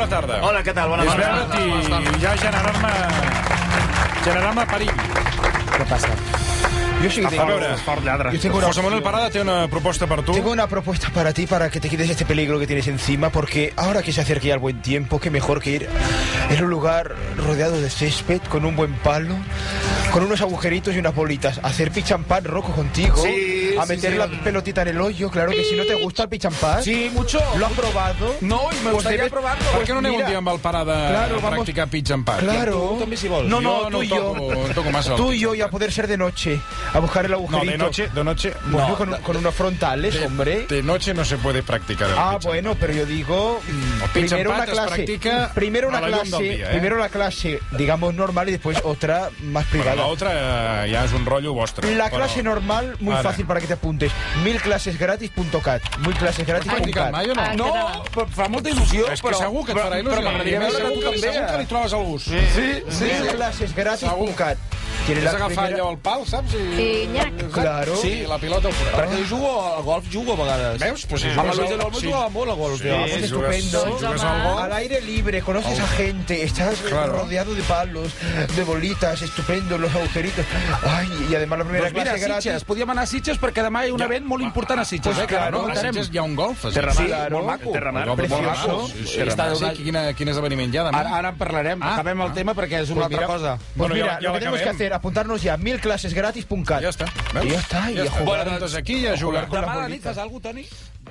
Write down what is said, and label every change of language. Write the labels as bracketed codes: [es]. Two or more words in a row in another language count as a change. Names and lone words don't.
[ca] tarda. Hola, què tal? Bona És tarda. veure't i ja generar-me perill. [es] ¿Qué pasa? Yo sí [ca] A veure, [es] yo tengo una [ca] José Manuel Parada té una proposta per tu. [es] Tengo una propuesta para ti, para que te quites este peligro que tienes encima, porque ahora que se acerca ya el buen tiempo, qué mejor que ir en un lugar rodeado de césped, con un buen palo, con unos agujeritos y unas bolitas, a hacer [en] pitch and pan, [es] Rocco, contigo, Sí, a sí, meter sí. la pelotita en el hoyo, claro que si no te gusta el [en] pitch and pan, [es] Sí, mucho. ¿lo has probado? No, i me gustaría probarlo. [ca] Per què no anem mira, un dia amb el Parada [es] claro, a vamos- [en] practicar pitch and pat? [es] Claro. [ca] També si vols. [es] No, [ca] Jo [es] tú y no yo. [ca] toco massa el [es] Tú y [en] pitch [es] yo, [en] and [es] y a [en] pat. [es] poder ser de noche, a buscar el No, agujerito. de noche... Pues No, yo con unos frontales, hombre. De noche no se puede practicar el Ah, [en] pitch and [es] bueno, pero yo digo, [en] pitch and [es] primero una [ca] pat es [es] clase, [ca] practica [es] primero [ca] a [es] una [ca] la llum del [es] clase, [ca] día, ¿eh? [es] primero la clase, digamos normal y después otra más [ca] Però [es] privada. [ca] l'altra ja és un rotllo vostre. [es] La [ca] Però [es] clase normal, muy [ca] Ara. [es] fácil para que te apuntes. 1000clasesgratis.cat. [ca] Has practicat Practicat mai o no? No, però fa molta il·lusió, És que segur que et farà il·lusió. Però m'agradaria veure que tu també. Segur que li trobes el gust. Sí, sí. [es] 1000clasesgratis.cat. Tiene [ca] És la agafar [es] primera... [ca] allò al pal, saps? I... [es] Claro. [ca] Sí, la pilota al forat. Perquè jo jugo al golf, jugo a vegades. Veus? Pues si Amb el jugues Luis de al... l'Olmo jugava molt a golf. Sí, jo. [es] Pues [ca] jugues- [es] estupendo. [ca] jugues al golf. [es] Al aire libre, conoces a gente, estás Claro. rodeado de palos, de bolitas, estupendo, los agujeritos. Ay, y además la primera [ca] Doncs mira, [es] clase gratis. [ca] Sitges, podíem anar a Sitges perquè demà hi ha un event molt important a Sitges. [es] Pues [ca] Que [es] claro, [ca] no A muntarem. Sitges hi ha un golf. a Terramar, Sitges. [es] claro. [ca] molt maco. El golf [es] Precioso. [ca] molt maco. Sí, sí. Està Sí, quin esdeveniment hi ha demà? Ara en parlarem, acabem el tema perquè és una altra cosa. [es] Pues Bueno, mira, ya lo que tenemos que [ca] l'acabem. [es] hacer, apuntarnos ya 1000clasesgratis.cat. [ca] Ja està. I ja està, i a Ja està. jugar. Doncs aquí ja jugar. [es] con las [ca] Demà a la [es] bolitas. [ca] nit fas alguna cosa, Toni?